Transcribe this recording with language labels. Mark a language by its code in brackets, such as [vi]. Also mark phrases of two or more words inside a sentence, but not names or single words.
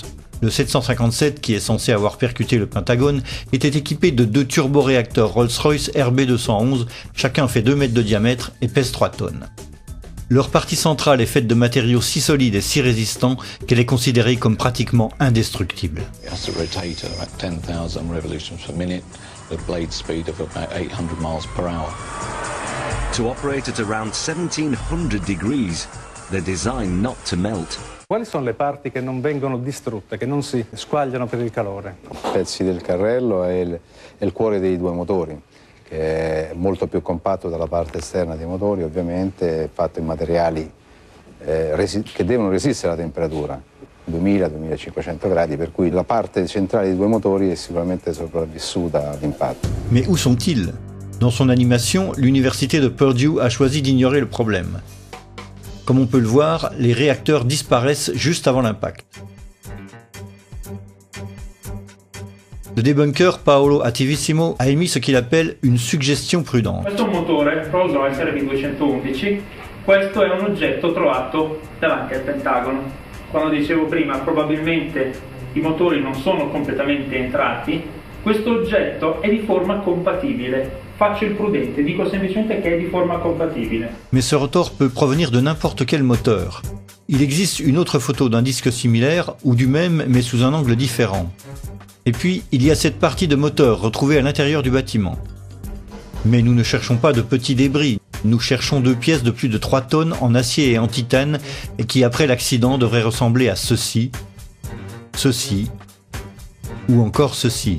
[fr] Le 757, qui est censé avoir percuté le Pentagone, était équipé de 2 turboréacteurs Rolls-Royce RB211, chacun fait 2 mètres de diamètre et pèse 3 tonnes. Leur partie centrale est faite de matériaux si solides et si résistants qu'elle est considérée comme pratiquement indestructible. [en] To operate at around 1700 degrees, They're designed not to melt. [it] Quali sono le parti che non vengono distrutte, che non si squagliano per il calore? Pezzi del carrello e il cuore dei due motori, che è molto più compatto dalla parte esterna dei motori, ovviamente è fatto in materiali che devono resistere alla temperatura, 2000-2500 gradi, per cui la parte centrale dei due motori è sicuramente sopravvissuta all'impatto. [fr] Mais où sont-ils? Dans son animation, l'université de Purdue a choisi d'ignorer le problème. Comme on peut le voir, les réacteurs disparaissent juste avant l'impact. Le débunker Paolo Attivissimo a émis ce qu'il appelle une suggestion prudente. [it] Questo è un motore Rolls-Royce RB211, questo è un oggetto trovato davanti al Pentagono. Quando dicevo prima, probabilmente i motori non sono completamente entrati, questo oggetto è di forma compatibile. Faccio il prudente, dico semplicemente che è di forma compatibile. [fr] Mais ce rotor peut provenir de n'importe quel moteur. Il existe une autre photo d'un disque similaire ou du même mais sous un angle différent. Et puis, il y a cette partie de moteur retrouvée à l'intérieur du bâtiment. Mais nous ne cherchons pas de petits débris. Nous cherchons deux pièces de plus de 3 tonnes en acier et en titane et qui, après l'accident, devraient ressembler à ceci, ceci ou encore ceci.